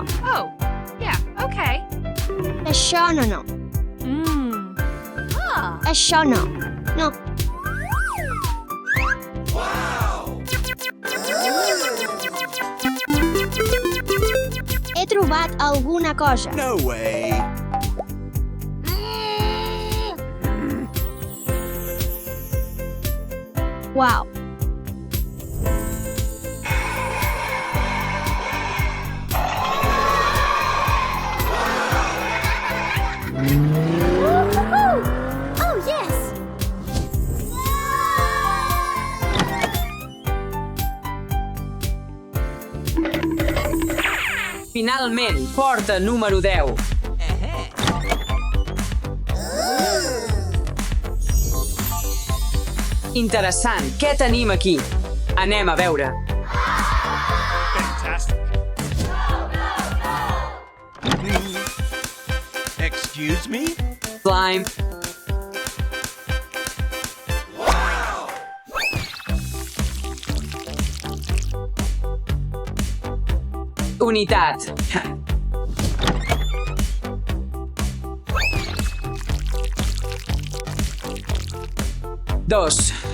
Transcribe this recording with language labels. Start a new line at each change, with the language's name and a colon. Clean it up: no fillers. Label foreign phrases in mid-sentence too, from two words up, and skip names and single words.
English: Oh, yeah, okay.
Catalan: Això no. Això no. No. He trobat alguna cosa.
English: No way. Wow. Oh, yes!
Catalan: Finalment, porta número 10. Interessant, què tenim aquí? Anem a veure.
English: Fantastic. Excuse me? Slime.
Catalan: Unitat. Dos.